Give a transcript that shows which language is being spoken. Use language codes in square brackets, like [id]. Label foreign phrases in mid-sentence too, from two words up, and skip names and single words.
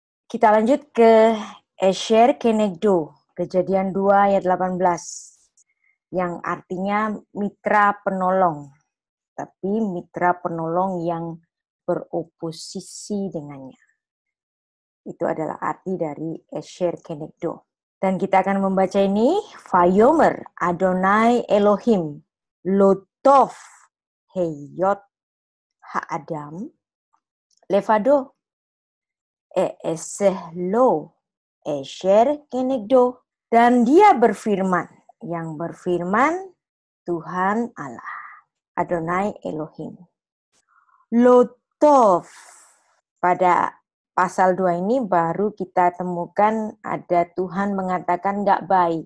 [id] Kita lanjut ke [he] עזר כנגדו, [id] Kejadian 2 ayat 18, yang artinya mitra penolong, tapi mitra penolong yang beroposisi dengannya. Itu adalah arti dari [he] עזר כנגדו. [id] Dan kita akan membaca ini, [he] ויאמר אדני אלהים לא טוב היות האדם לבדו אעשה לו עזר כנגדו. [id] Dan dia berfirman, yang berfirman Tuhan Allah, [he] אדני אלהים. לא טוב. [id] Pada pasal 2 ini baru kita temukan ada Tuhan mengatakan nggak baik.